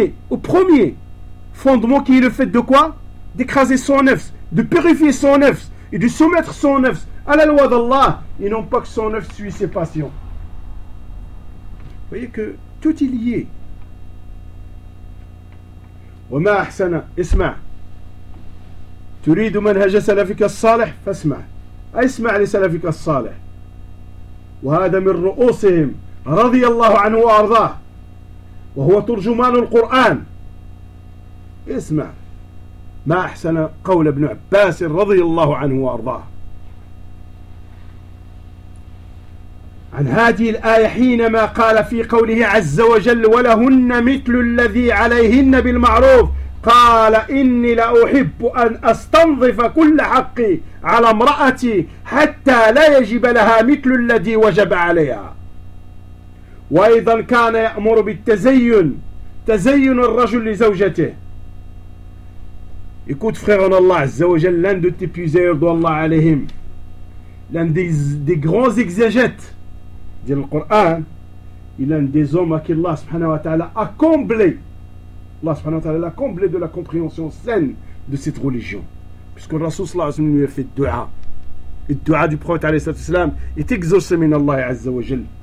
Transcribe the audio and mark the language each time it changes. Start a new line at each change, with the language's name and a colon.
French: Au premier fondement, qui est le fait de quoi? D'écraser son nefs, de purifier son nefs et de soumettre son nefs à la loi d'Allah, et non pas que son nefs suit ses passions. Vous voyez que tout est lié.
Arabic: وما أحسن اسمع تريد منهج سلفك الصالح فاسمع اسمع لسلفك الصالح وهذا من رؤوسهم رضي الله عنه وأرضاه وهو ترجمان القرآن اسمع ما أحسن قول ابن عباس رضي الله عنه وأرضاه عن هذه الآية حينما قال في قوله عز وجل ولهن مثل الذي عليهن بالمعروف قال إني لأحب أن أستنظف كل حقي على امرأتي حتى لا يجب لها مثل الذي وجب عليها وأيضا كان يأمر بالتزين تزين الرجل لزوجته.
French: Écoute, frère en Allah Azza wa Jal, l'un de tes puiseurs d'Allah alayhim, l'un des grands exégètes dit le Coran, il est un des hommes à qui Allah subhanahu wa ta'ala a comblé. Allah subhanahu wa ta'ala l'a comblé de la compréhension saine de cette religion, puisque le Rasoul sallallahu alayhi wa sallam lui a fait du'a, et le du'a du prophète alayhi wa sallam est exaucé min Allah Azza wa Jal.